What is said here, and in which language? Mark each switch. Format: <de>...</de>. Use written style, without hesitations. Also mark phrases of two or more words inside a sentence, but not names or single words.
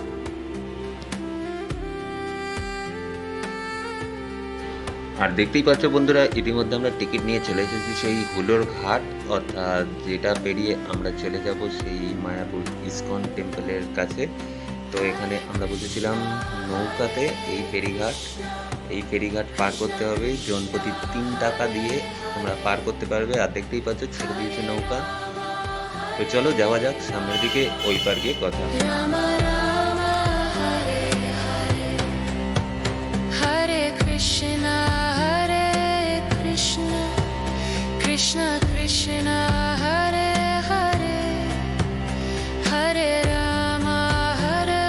<bn>আর দেখতেই পাচ্ছ বন্ধুরা, ইতিমধ্যে আমরা টিকিট নিয়ে চলে এসেছি সেই হুলোর ঘাট, অর্থাৎ যেটা পেরিয়ে আমরা চলে যাব সেই মায়াপুর ইস্কন টেম্পলের কাছে। তো এখানে আমরা বসেছিলাম নৌকাতে। এই ফেরিঘাট পার করতে হবে, জনপ্রতি 3 টাকা দিয়ে তোমরা পার করতে পারবে। আর দেখতেই পাচ্ছ ছেড়ে দিয়েছে নৌকা। তো চলো যাওয়া যাক সামনের দিকে, ওই পার গিয়ে কথা।</bn> <sa>Rama Rama Hare Hare Hare Krishna Hare Krishna Krishna Krishna Hare Hare Hare Rama Hare</sa>